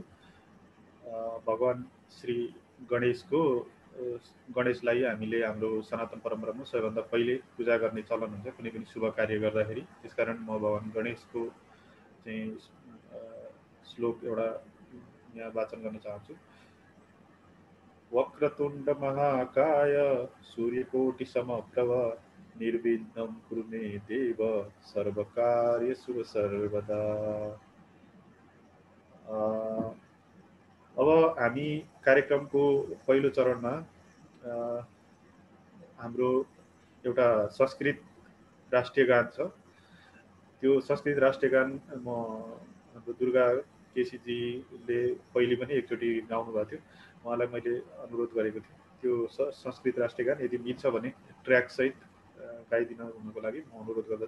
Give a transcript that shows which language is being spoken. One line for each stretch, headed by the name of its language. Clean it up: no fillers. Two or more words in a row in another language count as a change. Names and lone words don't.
Nepali: भगवान श्री गणेशलाई हामीले हाम्रो सनातन परम्परामा सबैभन्दा पहिले पूजा गर्ने चलन हुन्छ कुनै पनि शुभ कार्य गर्दाखेरि। त्यसकारण म भगवान गणेशको चाहिँ श्लोक एउटा यहाँ वाचन गर्न चाहन्छु।
Sanskrit: वक्रतुण्ड महाकाय सूर्यकोटि समप्रभ निर्विघ्नं कुरु मे देव सर्वकार्येषु सर्वदा।
Nepali: अब हामी कार्यक्रमको पहिलो चरणमा हाम्रो एउटा संस्कृत राष्ट्रिय गान छ। त्यो संस्कृत राष्ट्रिय गान म हाम्रो दुर्गा केसीजीले पहिले पनि एकचोटि गाउनु भएको थियो, उहाँलाई मैले अनुरोध गरेको थिएँ त्यो संस्कृत राष्ट्रिय गान यदि मिल्छ भने ट्र्याक सहित गाइदिन हुनुको लागि म अनुरोध गर्दछु।